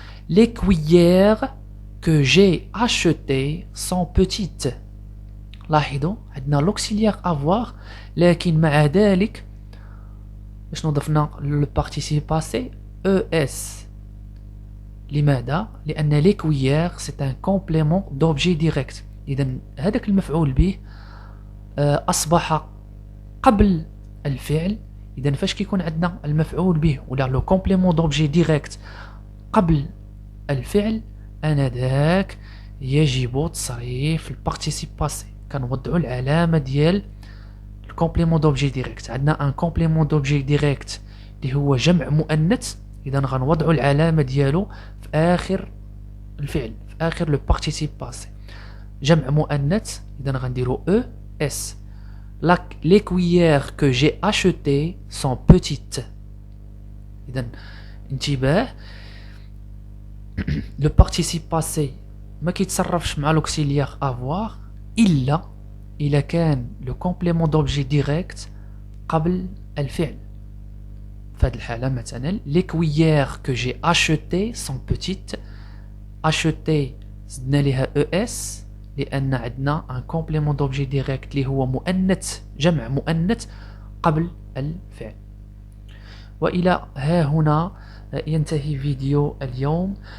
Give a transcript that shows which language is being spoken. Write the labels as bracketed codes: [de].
[fr] les cuillères que j'ai achetées sont petites. [ar] لاحظوا عندنا l'auxiliaire avoir لكن مع ذلك باش نضفنا le participe passé ES. لماذا؟ لأن [fr] les cuillères c'est un complément d'objet direct. [ar] اذا هذاك المفعول به اصبح قبل الفعل. اذا فاش كيكون عندنا المفعول به ولا لو كومبليمون دوبجي ديريكت قبل الفعل، انذاك يجب تصريف البارتيسيب باسي. كنوضعوا العلامه ديال الكومبليمون دوبجي ديريكت. عندنا ان كومبليمون دوبجي ديريكت اللي هو جمع مؤنث، اذا غنوضعوا العلامه ديالو في اخر الفعل، في اخر لو بارتيسيب باسي. جمع مؤنث اذا غنديروا او اس. [fr] Les cuillères que j'ai achetées sont petites. [ar] إذن انتباه، لو بارتيسيب باسي ما كيتصرفش مع لوكسيليير avoir إلا كان لو كومبليمون دوبجي ديريكت قبل الفعل. في هذه الحالة مثلا [fr] les cuillères que j'ai achetées sont petites. [ar] acheter زدنا لها اس لأن عندنا ان كومبليمون دوبجي ديريكت اللي هو مؤنث، جمع مؤنث قبل الفعل. وإلى ها هنا ينتهي فيديو اليوم.